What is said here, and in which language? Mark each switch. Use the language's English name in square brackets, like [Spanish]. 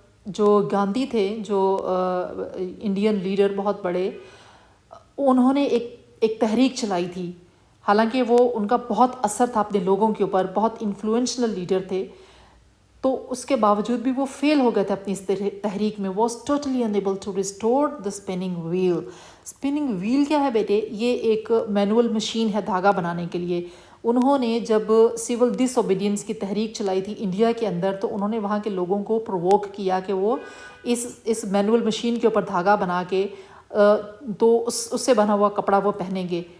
[Urdu] جو گاندھی تھے, جو انڈین لیڈر بہت بڑے, انہوں نے ایک تحریک چلائی تھی. حالانکہ وہ ان کا بہت اثر تھا اپنے لوگوں کے اوپر, بہت انفلوئنشل لیڈر تھے, تو اس کے باوجود بھی وہ فیل ہو گئے تھے اپنی اس تحریک میں. [English] Was totally unable to restore the spinning wheel. [Urdu] Spinning well کیا ہے بیٹے؟ یہ ایک مینول مشین ہے دھاگا بنانے کے لیے. انہوں نے جب سول ڈس اوبیڈینس کی تحریک چلائی تھی انڈیا کے اندر, تو انہوں نے وہاں کے لوگوں کو پرووک کیا کہ وہ اس مینول مشین کے اوپر دھاگا بنا کے تو اس سے بنا ہوا کپڑا وہ پہنیں گے.